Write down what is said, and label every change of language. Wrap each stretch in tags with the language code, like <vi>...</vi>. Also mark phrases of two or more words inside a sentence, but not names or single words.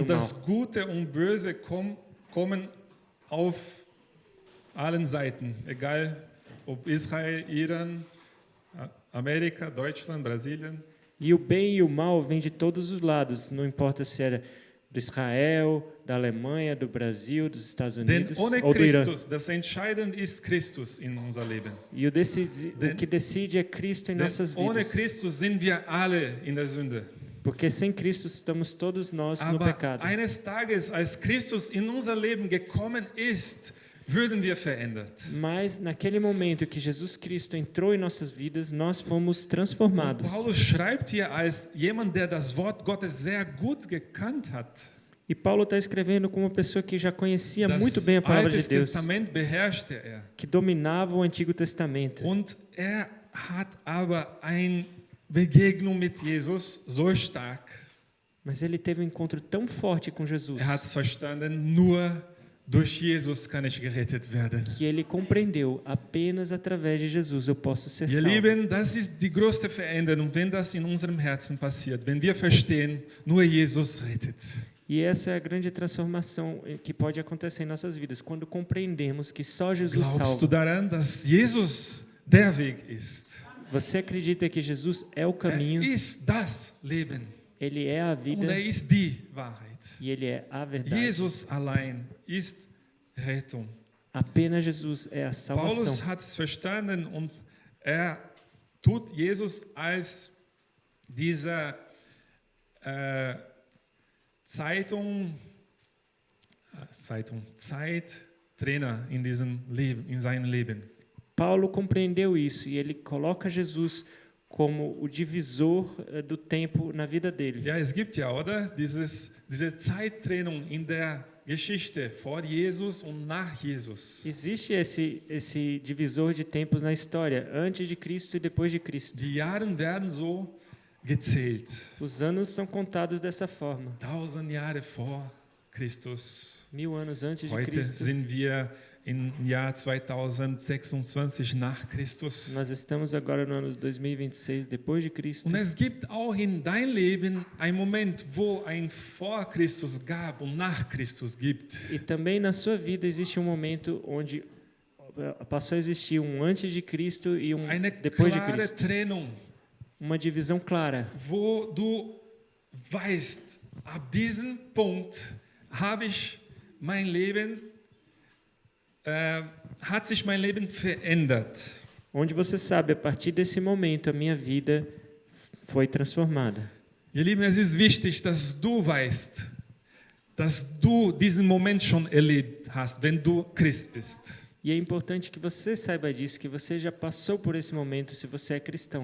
<de>Und mal. das Gute und Böse kommen auf allen Seiten, egal ob Israel, Iran, Amerika, Deutschland, Brasilien.</de> <pt>E o bem e o mal vêm de todos os lados, não importa se era de Israel, da Alemanha, do Brasil, dos Estados</pt> <de>Denn</de> <pt>Unidos</pt> <de>ohne</de> <pt>ou do Irã.</pt> <de>Christus, das Entscheidende ist Christus in unser Leben.</de> <pt>E o que decide é Cristo em</pt> <de>Denn</de> <pt>nossas</pt> <de>ohne</de> <pt>vidas.</pt> <de>Christus sind wir alle in der Sünde.</de> <pt>Porque sem Cristo estamos todos nós no</pt> <de>Aber</de> <pt>pecado.</pt> <de>eines Tages, als Christus in unser Leben gekommen ist, würden wir verändert.</de> <pt>Mas naquele momento que Jesus Cristo entrou em nossas vidas, nós fomos transformados.</pt> <de>Paulus schreibt hier als jemand, der das Wort Gottes sehr gut gekannt hat.</de> <pt>E Paulo está escrevendo como uma pessoa que já conhecia</pt> <de>Das</de> <pt>muito bem a palavra de</pt> <de>Altes</de> <pt>Deus,</pt> <de>Testament beherrschte er.</de> <pt>que dominava o Antigo Testamento.</pt> <de>Und er hat aber eine Begegnung mit Jesus so stark.</de> <pt>Mas ele teve um encontro tão forte com Jesus</pt> <de>Er hat es verstanden, nur durch Jesus kann ich gerettet werden.</de> <pt>que ele compreendeu, apenas através de Jesus eu posso ser</pt> <de>Ihr</de> <pt>salvo.</pt> <de>Lieben, das ist die größte Veränderung, wenn das in unserem Herzen passiert, wenn wir verstehen, nur Jesus rettet.</de> <pt>E essa é a grande transformação que pode acontecer em nossas vidas, quando compreendemos que só Jesus</pt> <de>Glaubst du</de> <pt>salva.</pt> <de>daran, dass Jesus der Weg ist?</de> <pt>Você acredita que Jesus é o</pt> <de>Er</de> <pt>caminho,</pt> <de>ist das Leben</de> <pt>ele é a</pt> <de>und</de> <pt>vida</pt> <de>er ist die Wahrheit.</de> <pt>e ele é a verdade.</pt> <de>Jesus allein ist Rettung.</de> <pt>Apenas Jesus é a</pt> <de>Paulus</de> <pt>salvação.</pt> <de>hat es verstanden und er tut Jesus als dieser Zeittrainer in diesem Leben, in seinem Leben.</de> <pt>Paulo compreendeu isso e ele coloca Jesus como o divisor do tempo na vida dele.</pt> <de>Ja, es gibt ja, oder? Diese Zeittrennung in der Geschichte vor Jesus und nach Jesus.</de> <pt>Existe esse divisor de tempos na história, antes de Cristo e depois de Cristo.</pt> <de>Die Jahre werden so gezählt.</de> <pt>Os anos são contados dessa forma.</pt> <de>1000 Jahre vor Christus.</de> <pt>1000 anos antes de</pt> <de>Heute</de> <pt>Cristo.</pt> <de>sind wir im Jahr 2026 nach Christus.</de> <pt>Nós estamos agora no ano 2026 depois de Cristo.</pt> <de>Und es gibt auch in dein Leben einen Moment, wo ein vor Christus gab und nach Christus gibt.</de> <pt>E também na sua vida existe um momento onde passou a existir um antes de Cristo e um</pt> <de>Eine</de> <pt>depois de</pt> <de>klare</de> <pt>Cristo.</pt> <de>Trennung,</de> <pt>Uma divisão clara.</pt> <de>wo du weißt, ab diesem Punkt habe ich mein Leben, hat sich mein Leben verändert.</de> <pt>Onde você sabe, a partir desse momento, a minha vida foi transformada.</pt> <de>Ihr Lieben, es ist wichtig, dass du weißt, dass du diesen Moment schon erlebt hast, wenn du Christ bist.</de> <pt>E é importante que você saiba disso, que você já passou por esse momento se você é cristão.</pt>